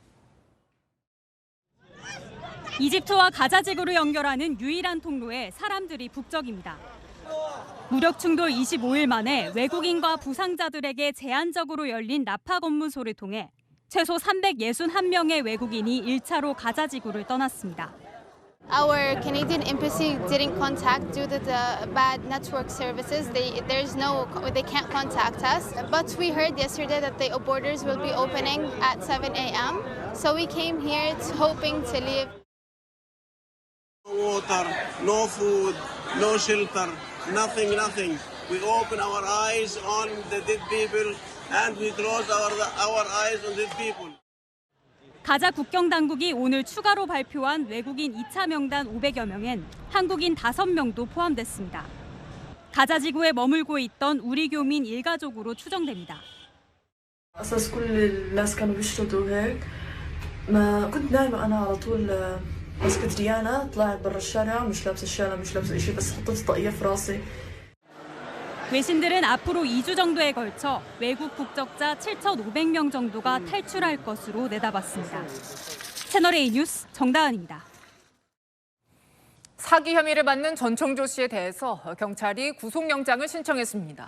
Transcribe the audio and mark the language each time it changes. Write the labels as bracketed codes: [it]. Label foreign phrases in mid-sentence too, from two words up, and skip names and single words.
[ko] 이집트와 가자지구를 연결하는 유일한 통로에 사람들이 북적입니다. 무력 충돌 25일 만에 외국인과 부상자들에게 제한적으로 열린 나파 검문소를 통해 최소 361명의 외국인이 1차로 가자지구를 떠났습니다. [en] Our Canadian embassy didn't contact due to the bad network services. They can't contact us. But we heard yesterday that the borders will be opening at 7 a.m. So we came here hoping to leave. No water, no food, no shelter, nothing. We open our eyes on the dead people and we close our eyes on dead people. [ko] 가자 국경 당국이 오늘 추가로 발표한 외국인 2차 명단 500여 명엔 한국인 5명도 포함됐습니다. 가자 지구에 머물고 있던 우리 교민 일가족으로 추정됩니다. [ar] قصص كل الناس كانوا بيشردوا هيك ما كنت نايمة أنا على طول مسكت ريانا طلعت برا الشارع مش لابسة الشارع مش لابسة إشي بس حطيت طاقية في راسي. [ko] 외신들은 앞으로 2주 정도에 걸쳐 외국 국적자 7,500명 정도가 탈출할 것으로 내다봤습니다. 채널A 뉴스 정다은입니다. 사기 혐의를 받는 전청조 씨에 대해서 경찰이 구속영장을 신청했습니다.